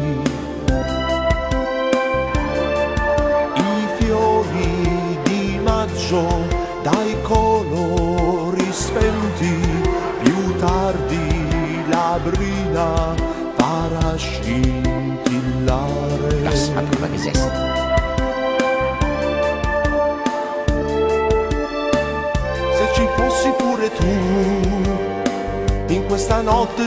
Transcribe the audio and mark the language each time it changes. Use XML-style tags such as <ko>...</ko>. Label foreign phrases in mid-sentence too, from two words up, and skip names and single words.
<it>I fiori di maggio dai colori spenti, più tardi la brina farà scintillare.</it> <de>Das hat aber gesessen.</de> <it>Se ci fossi pure tu in questa notte</it>